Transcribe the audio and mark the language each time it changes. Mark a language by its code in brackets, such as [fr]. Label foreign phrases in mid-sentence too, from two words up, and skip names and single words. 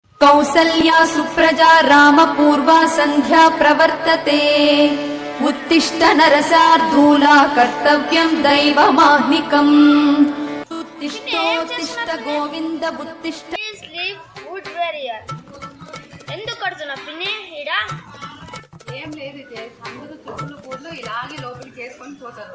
[sa] कौसल्या सुप्रजा रामपूर्वा सन्ध्या प्रवर्तते उत्तिष्ठ नरसार्धूला कर्तव्यं दैवमाह्निकम् उत्तिष्ठ गोविंद उत्तिष्ठ [te] ఎందుకు కడుతున్నా పిన్ని ఈడ ఏం లేదు అందరూ చెప్పులు కూర్లు ఇలాగే లోపలికి చేసుకొని పోతారు.